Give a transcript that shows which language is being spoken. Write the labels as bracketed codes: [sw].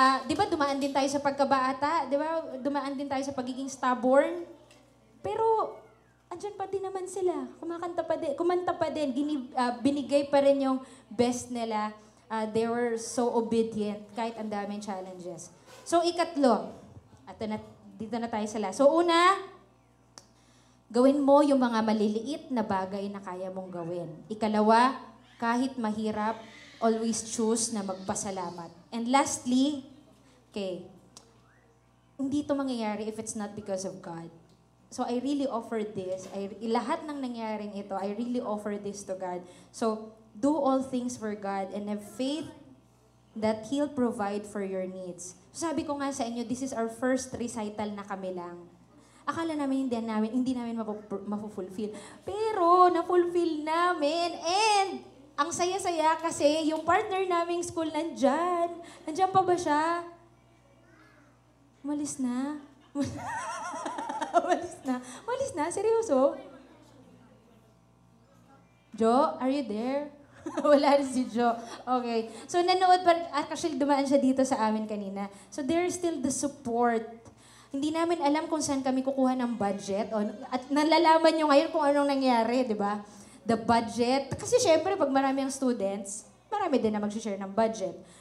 [tl] Di ba dumaan din tayo sa pagkabata? Di ba dumaan din tayo sa pagiging stubborn? Pero, andyan pa din naman sila. Kumanta pa din. Binigay pa rin yung best nila. [en] They were so obedient [tl] kahit ang daming challenges. So, ikatlo. Dito na tayo sa last. So, una, gawin mo yung mga maliliit na bagay na kaya mong gawin. Ikalawa, kahit mahirap, [en] always choose [tl] na magpasalamat. [en] And lastly, [tl] hindi ito mangyayari [en] if it's not because of God. So I really offer this. [tl] Lahat ng nangyaring ito, [en] I really offer this to God. So do all things for God and have faith that He'll provide for your needs. [tl] So sabi ko nga sa inyo, [en] this is our first recital [tl] na kami lang. Akala namin hindi namin mapufulfill. Pero na-fulfill namin. And ang saya-saya kasi yung partner naming school nandyan. Nandyan pa ba siya? Umalis na. Umalis na? Seryoso? [en] Jo, are you there? [tl] Wala rin si Jo. [en] Okay. [tl] So, nanood pa, actually dumaan siya dito sa amin kanina. [en] So, there's still the support. [tl] Hindi namin alam kung saan kami kukuha ng budget. At nalalaman nyo ngayon kung anong nangyari, di ba? [en] The budget. [tl] Kasi syempre, pag marami ang students, marami din na mag-share ng budget.